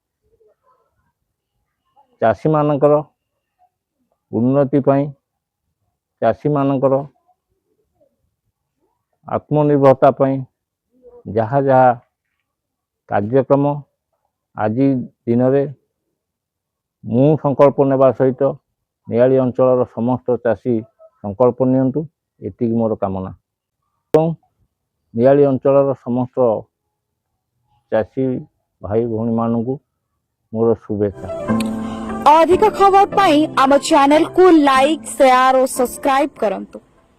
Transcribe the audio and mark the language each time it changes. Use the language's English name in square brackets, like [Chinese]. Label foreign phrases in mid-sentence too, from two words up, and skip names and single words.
[Odia] ଚାଷୀମାନଙ୍କର ଉନ୍ନତି ପାଇଁ ଚାଷୀମାନଙ୍କର ଆତ୍ମନିର୍ଭରତା ପାଇଁ ଯାହା ଯାହା କାର୍ଯ୍ୟକ୍ରମ ଆଜି ଦିନରେ ମୁଁ ସଂକଳ୍ପ ନେବା ସହିତ ନିଆଳି ଅଞ୍ଚଳର ସମସ୍ତ ଚାଷୀ ସଂକଳ୍ପ ନିଅନ୍ତୁ, ଏତିକି ମୋର କାମନା। ଏବଂ ନିଆଳି ଅଞ୍ଚଳର ସମସ୍ତ ଚାଷୀ ଭାଇ ଭଉଣୀମାନଙ୍କୁ ମୋର शुभेच्छा। ଅଧିକ ଖବର ପାଇଁ ଆମ ଚ୍ୟାନେଲ କୁ ଲାଇକ ସେୟାର ଆଉ ସବସ୍କ୍ରାଇବ କରନ୍ତୁ।